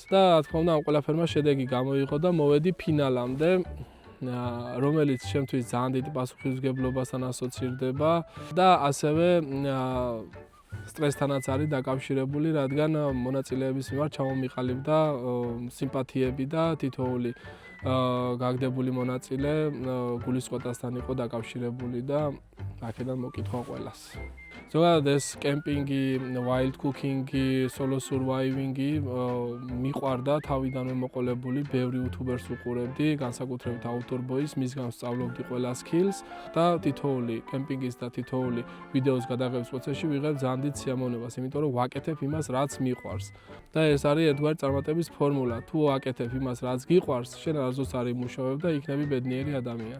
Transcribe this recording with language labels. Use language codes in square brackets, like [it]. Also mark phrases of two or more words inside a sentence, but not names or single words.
[ka] და რა თქმა უნდა ამ ყველაფერმა შედეგი გამოიღო და მოვედი ფინალამდე, რომელიც შემთთვის ძალიან დიდი პასუხისმგებლობასთან ასოცირდება და ასევე სტრესთანაც არის დაკავშირებული, რადგან მონაწილეების მიმართ ჩამომიყალიბდა სიმპათიები და თითოეული გაგდებული მონაწილე გულისწყოტასთან იყო დაკავშირებული და აქედან მოკითხვა ყველას. ზოგადად ეს კემპინგი, [en] wild cooking- [ka] ი, [en] solo surviving- [ka] ი მიყვარდა თავიდანვე მოყოლებული, ბევრი YouTubers უყურებდი, განსაკუთრებით outdoor boys, მისგან ვსწავლობდი ყველა skills და თითოეული კემპინგის და თითოეული ვიდეოს გადაღების პროცესში ვიღებ ძალიან დიდ სიამოვნებას, იმიტომ რომ ვაკეთებ იმას, რაც მიყვარს. და ეს არის ერთგვარი წარმატების ფორმულა. თუ ვაკეთებ იმას, რაც გიყვარს, შენ არასდროს არ იმუშავებ და იქნები ბედნიერი ადამიანი.